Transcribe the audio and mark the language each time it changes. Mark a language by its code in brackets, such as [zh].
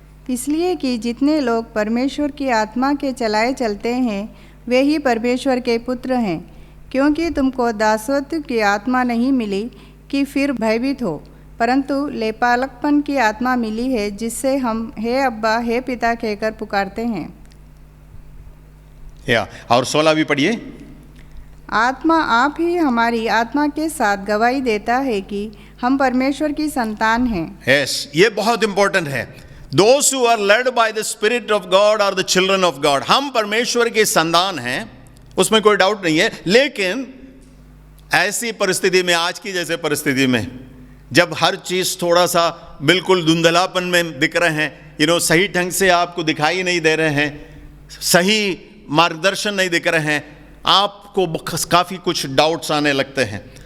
[hi] इसलिए कि जितने लोग परमेश्वर की आत्मा के चलाए चलते हैं वे ही परमेश्वर के पुत्र हैं, क्योंकि तुमको दासत्व की आत्मा नहीं मिली कि फिर भयभीत हो, परंतु लेपालकपन की आत्मा मिली है, जिससे हम हे अब्बा हे पिता कहकर पुकारते हैं। और 16 भी पढ़िए। आत्मा आप ही हमारी आत्मा के साथ गवाही देता है कि हम परमेश्वर की संतान हैं। Yes, ये बहुत इंपॉर्टेंट है। [en] Those who are led by the Spirit of God are the children of God। [hi] हम परमेश्वर के संतान हैं, उसमें कोई डाउट नहीं है। लेकिन ऐसी परिस्थिति में, आज की जैसे परिस्थिति में, जब हर चीज थोड़ा सा बिल्कुल धुंधलापन में दिख रहे हैं, सही ढंग से आपको दिखाई नहीं दे रहे हैं, सही मार्गदर्शन नहीं दिख रहे हैं, आपको काफी कुछ डाउट्स आने लगते हैं।